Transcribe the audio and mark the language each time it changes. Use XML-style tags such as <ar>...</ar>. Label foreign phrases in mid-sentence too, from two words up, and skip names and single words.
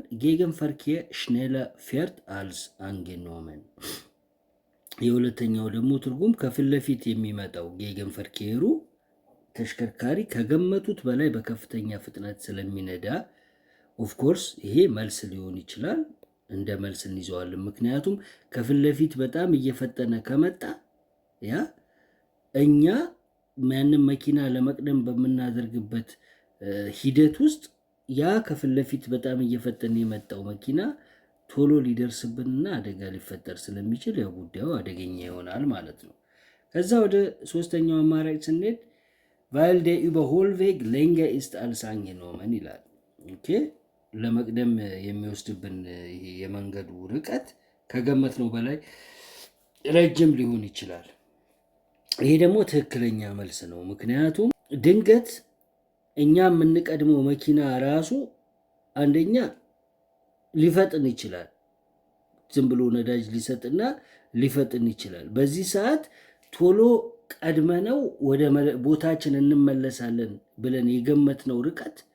<de>Gegenverkehr schneller fährt als angenommen።</de> <am>የሁለተኛው ደግሞ ትርጉም ከፊት ለፊት የሚመጣው ጌገንፈርኬሩ ተሽከርካሪ ከገመቱት በላይ በከፍተኛ ፍጥነት ስለሚነዳ</am> <en>of course</en> <am>ይሄ መልስ ሊሆን ይችላል፣ እንደ መልስ እንይዘዋለን። ምክንያቱም ከፊት ለፊት በጣም እየፈጠነ ከመጣ ያ እኛ ያንን መኪና ለመቅደም በምናደርግበት ሂደት ውስጥ ያ ከፊት ለፊት በጣም እየፈጠነ የመጣው መኪና ቶሎ ሊደርስብንና አደጋ ሊፈጠር ስለሚችል ያው ጉዳዩ አደገኛ ይሆናል ማለት ነው። ከዛ ወደ ሶስተኛው አማራጭ ስንሄድ</am> <de>weil der Überholweg länger ist als angenommen</de> <am>ይላል። ኦኬ ለመቅደም የሚወስድብን የመንገዱ ርቀት ከገመትነው በላይ ረጅም ሊሆን ይችላል። ይሄ ደግሞ ትክክለኛ መልስ ነው። ምክንያቱም ድንገት እኛ የምንቀድመው መኪና ራሱ አንደኛ ሊፈጥን ይችላል። ዝም ብሎ ነዳጅ ሊሰጥና ሊፈጥን ይችላል። በዚህ ሰዓት ቶሎ ቀድመነው ወደ ቦታችን እንመለሳለን ብለን የገመትነው ርቀት</am>